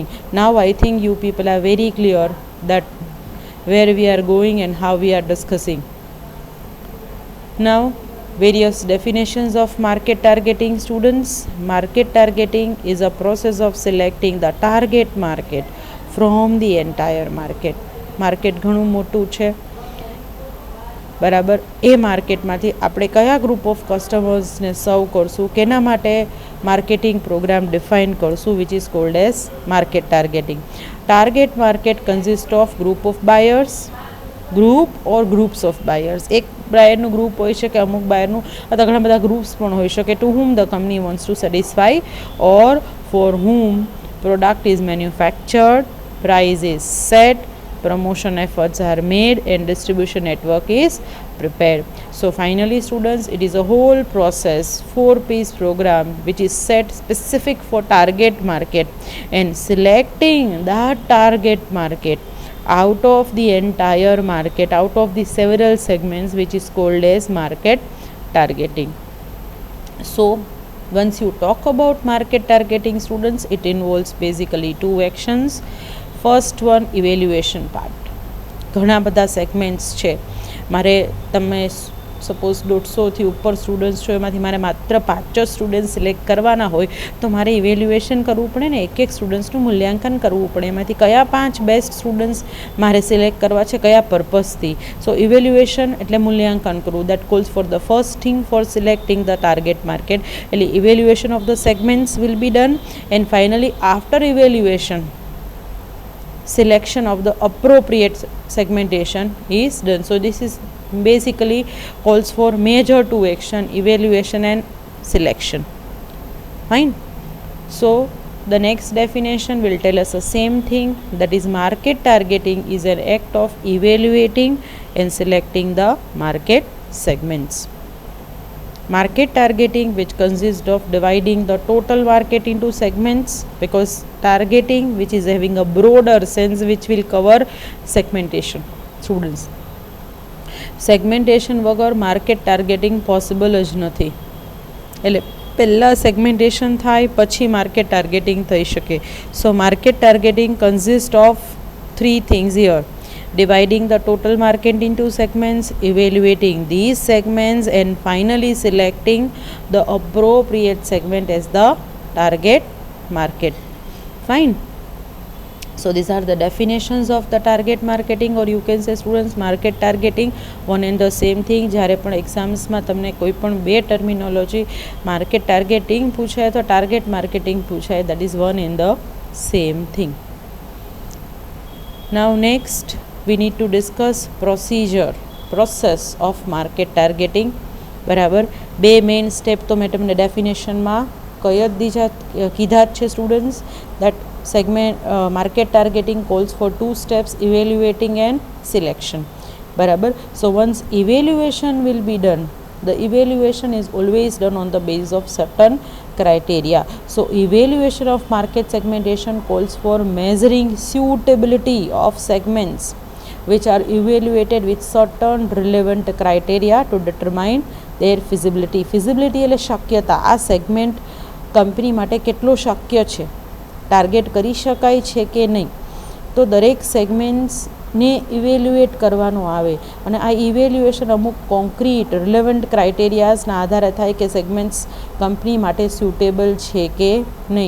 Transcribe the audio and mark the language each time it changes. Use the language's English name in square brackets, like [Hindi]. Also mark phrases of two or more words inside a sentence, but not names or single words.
[English] Now I think you people are very clear that where we are going and how we are discussing. Now various definitions of market targeting. Students, market targeting is a process of selecting the target market from the entire market. [Gujarati] માર્કેટ ઘણું મોટું છે, બરાબર. એ માર્કેટમાંથી આપણે કયા [English] group of customers [Gujarati] સર્વ કરશું, કેના માટે [English] marketing program [Gujarati] ડિફાઇન કરશું, [English] which is called as market targeting. target market consist of group of buyers, group or groups of buyers, ગ્રુપ ઓર ગ્રુપ્સ ઓફ બાયર્સ. [Gujarati] એક બાયરનું ગ્રુપ હોઈ શકે, અમુક બાયરનું અથવા ઘણા બધા ગ્રુપ્સ પણ હોઈ શકે. [English] ટુ whom the company wants to satisfy or for whom product is manufactured, price is set, promotion efforts are made and distribution network is prepared. So finally students, it is a whole process, 4-piece program which is set specific for target market, and selecting that target market out of the entire market, out of the several segments, which is called as market targeting. So once you talk about market targeting students, it involves basically 2 actions. First one, evaluation part. [Gujarati] ઘણા બધા સેગમેન્ટ્સ છે, મારે તમે સપોઝ 150થી ઉપર સ્ટુડન્ટ્સ છો, એમાંથી મારે માત્ર 5 જ [English] students select [Gujarati] કરવાના હોય તો મારે ઇવેલ્યુએશન કરવું પડે ને, એક સ્ટુડન્ટ્સનું મૂલ્યાંકન કરવું પડે, એમાંથી કયા 5 [English] best students [Gujarati] મારે સિલેક્ટ કરવા છે, કયા પર્પઝથી. [English] so evaluation [Gujarati] એટલે મૂલ્યાંકન કરવું. [English] that calls for the first thing for selecting the target market. એટલે evaluation of the segments will be done, and finally after evaluation selection of the appropriate segmentation is done. So this is basically calls for major 2 action, evaluation and selection. Fine. So the next definition will tell us the same thing, that is market targeting is an act of evaluating and selecting the market segments. Market targeting, which consists of dividing the total market into segments, because targeting, which is having a broader sense, which will cover segmentation. Students, segmentation વગર market targeting possible [Gujarati] જ નથી. એટલે પહેલાં સેગમેન્ટેશન થાય પછી [English] market targeting [Gujarati] થઈ શકે. [English] so market targeting consist of 3 things here: dividing the total market into segments, evaluating these segments, and finally selecting the appropriate segment as the target market. Fine. So these are the definitions of the target marketing, or you can say students market targeting, one and the same thing. [Gujarati] જ્યારે પણ એક્ઝામ્સમાં તમને કોઈ પણ 2 [English] terminology market targeting [Gujarati] પૂછાય તો [English] target marketing [Gujarati] પૂછાય, [English] that is one and the same thing. Now next we need to discuss process of market targeting. [Gujarati] બરાબર, 2 [English] main step [Gujarati] તો મેં તમને ડેફિનેશનમાં કીધા જ છે સ્ટુડન્ટ્સ. [English] દેટ market targeting calls for 2 steps, evaluating and selection. [Gujarati] બરાબર. [English] So once evaluation will be done, the evaluation is always done on the basis of certain criteria. So evaluation of market segmentation calls for measuring suitability of segments which are evaluated with certain relevant criteria to determine their feasibility. [Gujarati] Feasibility એટલે શક્યતા, આ સેગમેન્ટ કંપની માટે કેટલો શક્ય છે, ટાર્ગેટ કરી શકાય છે કે નહીં. તો દરેક સેગમેન્ટ્સને ઇવેલ્યુએટ કરવાનું આવે, અને આ ઇવેલ્યુએશન અમુક [English] concrete relevant criterias [Gujarati] આધારે થાય કે સેગમેન્ટ્સ કંપની માટે સ્યુટેબલ છે કે નહીં.